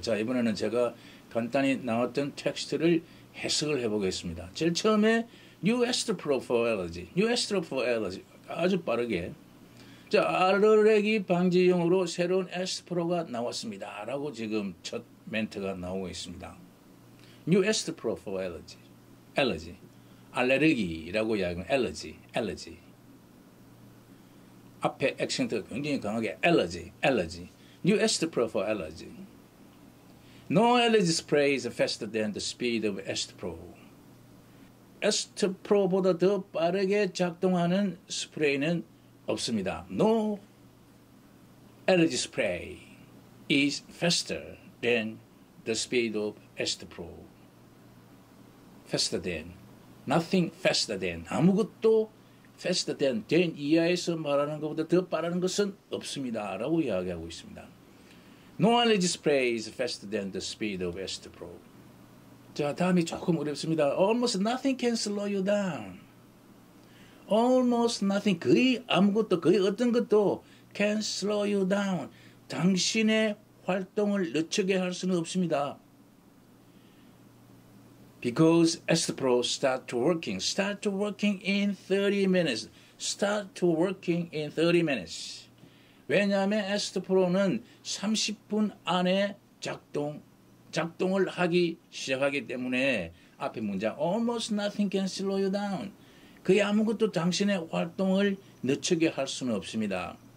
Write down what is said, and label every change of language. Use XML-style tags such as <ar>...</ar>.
<ko>자, 이번에는 제가 간단히 나왔던 텍스트를 해석을 해보겠습니다. 제일 처음에</ko> <en>New Astepro for Allergy,</en> <ko>New Astepro for Allergy 아주 빠르게 자, 알러레기 방지용으로 새로운 에스트프로가 나왔습니다. 라고 지금 첫 멘트가 나오고 있습니다.</ko> <en>New Astepro for Allergy, Allergy,</en> <ko>알레르기라고 이야기하면</ko> <en>Allergy.</en> <ko>앞에 액센트가 굉장히 강하게 Allergy.</ko> <en>New Astepro for Allergy. No allergy spray is faster than the speed of Astepro.</en> <ko>에스트프로보다 더 빠르게 작동하는 스프레이는 없습니다.</ko> <en>No allergy spray is faster than the speed of Astepro. Faster than. Nothing faster than.</en> <ko>아무것도</ko> <en>faster than</en> <ko>이하에서 말하는 것보다 더 빠른 것은 없습니다. 라고 이야기하고 있습니다.</ko> <en>No allergy spray is faster than the speed of Astepro.</en> <ko>자, 다음이 조금 어렵습니다.</ko> <en>Almost nothing can slow you down. Almost nothing,</en> <ko>거의 아무것도, 거의 어떤 것도</ko> <en>can slow you down.</en> <ko>당신의 활동을 늦추게 할 수는 없습니다.</ko> <en>Because Astepro start working in 30 minutes. Start to working in 30 minutes.</en> <ko>왜냐하면 에스트프로는 30분 안에 작동을 하기 시작하기 때문에 앞에 문장</ko> <en>Almost nothing can slow you down.</en> <ko>거의 아무것도 당신의 활동을 늦추게 할 수는 없습니다.</ko>